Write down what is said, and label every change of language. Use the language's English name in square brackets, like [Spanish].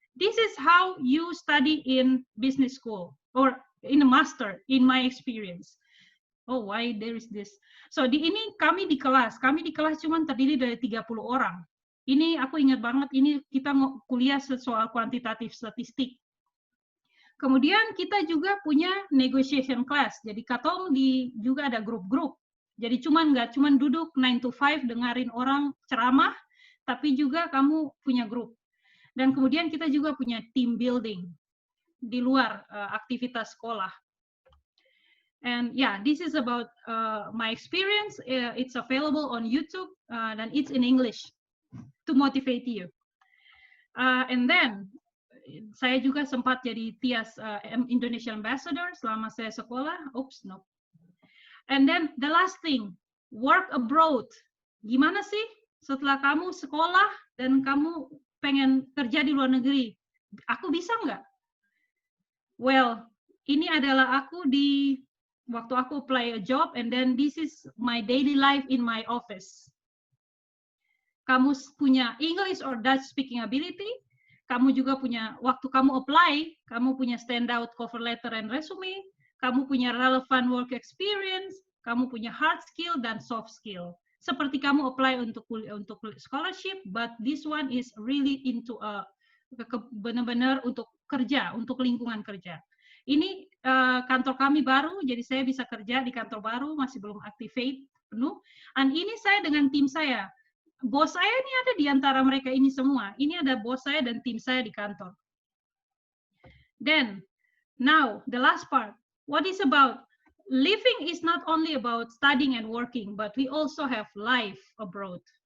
[English] This is how you study in business school or in a master, in my experience. Oh, why there is this? [Indonesian] So kami di kelas cuma terdiri dari 30 orang. Ini aku ingat banget, ini kita kuliah soal kuantitatif statistik. Kemudian kita juga punya negotiation class. Jadi katong juga ada grup-grup. Jadi nggak cuma duduk [English] 9 to 5 [Indonesian] dengerin orang ceramah, tapi juga kamu punya grup. Dan kemudian kita juga punya team building di luar aktivitas sekolah. [English] And yeah, this is about my experience. It's available on YouTube dan it's in English to motivate you. And then [Indonesian] saya juga sempat jadi TIAS Indonesia Ambassador selama saya sekolah. [English] Oops, no. And then the last thing, work abroad. [Indonesian] Gimana sih setelah kamu sekolah dan kamu pengen kerja di luar negeri? Aku bisa nggak? Well, ini adalah aku waktu aku [English] apply a job, and then this is my daily life in my office. [Indonesian] Kamu punya English or Dutch speaking ability, kamu juga punya, waktu kamu apply, kamu punya [English] standout cover letter and resume, [Indonesian] kamu punya [English] relevant work experience, [Indonesian] kamu punya hard skill dan soft skill. Seperti kamu apply untuk scholarship, [English] but this one is really into [Indonesian] benar-benar untuk kerja, untuk lingkungan kerja. Ini kantor kami baru, jadi saya bisa kerja di kantor baru, masih belum activate penuh. Dan ini saya dengan tim saya. Bos saya ini ada di antara mereka ini semua. Ini ada bos saya dan tim saya di kantor. [English] Then, now, the last part. What is about? Living is not only about studying and working, but we also have life abroad.